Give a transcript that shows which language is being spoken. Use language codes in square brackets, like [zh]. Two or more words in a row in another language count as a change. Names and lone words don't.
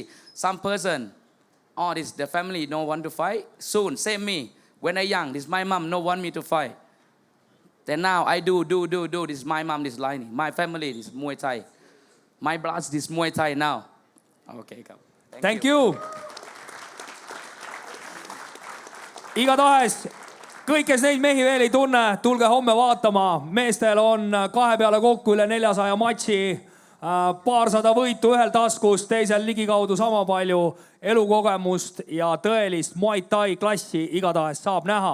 [en] Some person, the family don't want to fight. Soon, same me. When I young, this my mom no want me to fight. Then now I do. This my mom, this lining. My family, this Muay Thai. My blood, this Muay Thai now. Okay, go. Thank you. [et] Igatahes kõik, kes neid mehi veel ei tunne, tulge homme vaatama. Meestel on 2 peale kokku üle 400 matši, paarsada võitu ühel taskus, teisel ligikaudu sama palju elukogemust ja tõelist Muay Thai klassi igatahes saab näha.